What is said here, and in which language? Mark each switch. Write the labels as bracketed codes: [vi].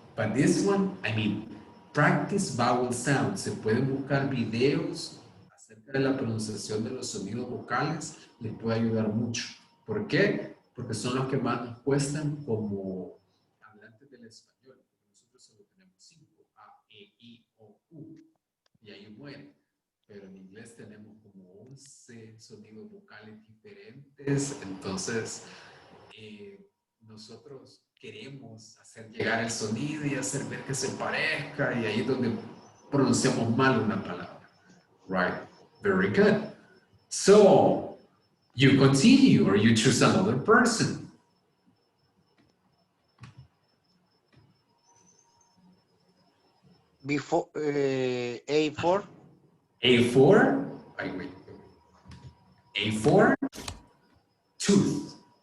[en] But this one, I mean, practice vowel sounds. [es] Se pueden buscar videos acerca de la pronunciación de los sonidos vocales. Les puede ayudar mucho. ¿Por qué? Porque son los que más nos cuestan como hablantes del español. Porque nosotros solo tenemos 5, A, E, I, O, U. Y ahí muere. Pero en inglés tenemos como 11 sonidos vocales diferentes. Entonces, nosotros queremos hacer llegar el sonido y hacer ver que se parezca, y ahí es donde pronunciamos mal una palabra. [en] Right? Very good. So, you continue or you choose another person. Before A4. A4. Wait. A4. Tooth.